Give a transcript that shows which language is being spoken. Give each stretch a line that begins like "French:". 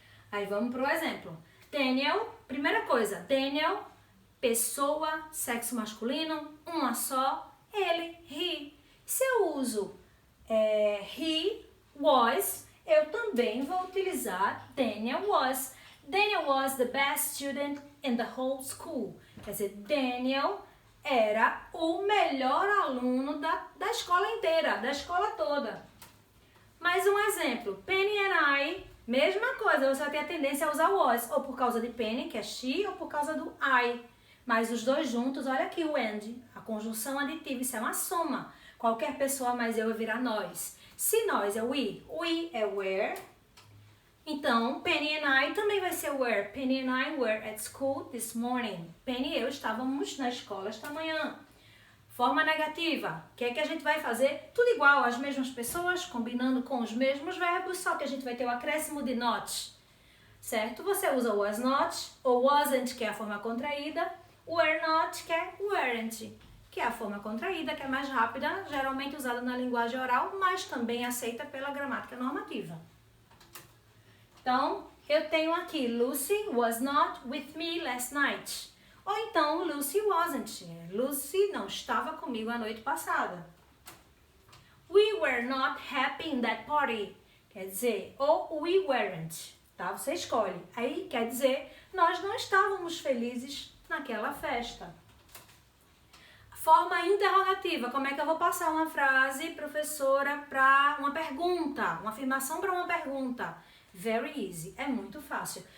Portuguese: Aí vamos pro exemplo. Daniel, primeira coisa, Daniel, pessoa, sexo masculino, uma só, ele, he. Se eu uso he, was, eu também vou utilizar Daniel was.
English: Daniel was the best student in the whole school.
Portuguese: Quer dizer, Daniel era o melhor aluno da escola inteira, da escola toda. Mais um exemplo. Penny and I, mesma coisa, você vai ter a tendência a usar was, ou por causa de Penny, que é she, ou por causa do I. Mas os dois juntos, olha aqui o and, a conjunção aditiva, isso é uma soma. Qualquer pessoa mais eu vai virar nós. Se nós é we é were, então Penny and I também vai ser were.
English: Penny and I were at school this morning.
Portuguese: Penny e eu estávamos na escola esta manhã. Forma negativa, o que é que a gente vai fazer? Tudo igual, as mesmas pessoas, combinando com os mesmos verbos, só que a gente vai ter o acréscimo de not. certo? Você usa was not ou wasn't, que é a forma contraída, were not, que é weren't, que é a forma contraída, que é mais rápida, geralmente usada na linguagem oral, mas também aceita pela gramática normativa. Então, eu tenho aqui,
English: Lucy was not with me last night. Ou então, Lucy wasn't.
Portuguese: Lucy não estava comigo a noite passada.
English: We were not happy in that party.
Portuguese: Quer dizer, ou
English: we weren't,
Portuguese: tá? Você escolhe. Aí quer dizer, nós não estávamos felizes naquela festa. Forma interrogativa. Como é que eu vou passar uma frase, professora, para uma pergunta? Uma afirmação para uma pergunta?
English: Very easy.
Portuguese: É muito fácil.